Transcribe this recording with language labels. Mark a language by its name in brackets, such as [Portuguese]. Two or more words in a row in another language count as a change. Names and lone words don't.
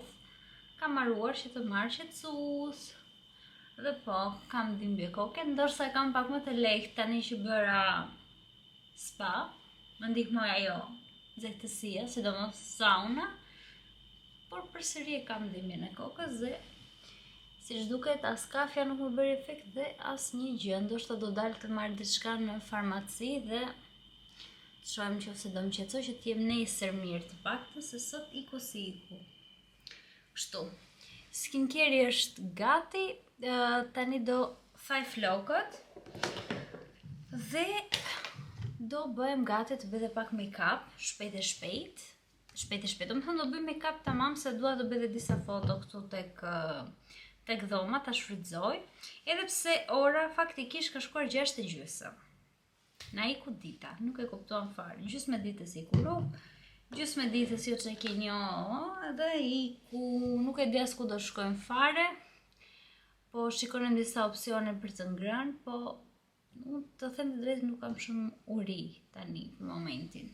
[Albanian] Kam marruar që të marrë qetësus, dhe po, kam dhimbje koke, ndërsa kam pak më të lehtë tani që bëra spa, më ndihmoi ajo nxehtësia, sidomos sauna, por përsëri e kam dhimbjen e kokës dhe siç duket as kafja nuk më bëri efekt dhe as një gjë, ndoshta do dalë të marr diçka në farmaci dhe të shohim nëse do më qetësoj që të jem nesër mirë të paktën, se sot iku si iku. Kështu. Skincare është gati, tani do thaj flokët dhe do bëhem gati të bëj pak make-up, shpejt e shpejt. Do më thënë do bëj make-up tamam se dua të bëj dhe disa foto këtu tek dhoma, ta shfrytëzoj, edhe pse ora faktikisht ka shkuar 6:30. Na iku dita, nuk e kuptuam fare. Gjysmë ditës iku rrugë, gjysmë ditës jo që ke një, edhe iku, nuk e di as ku do shkojmë fare, po shikonim disa opsione për të ngrënë, po të them të drejtë nuk kam shumë uri tani për momentin.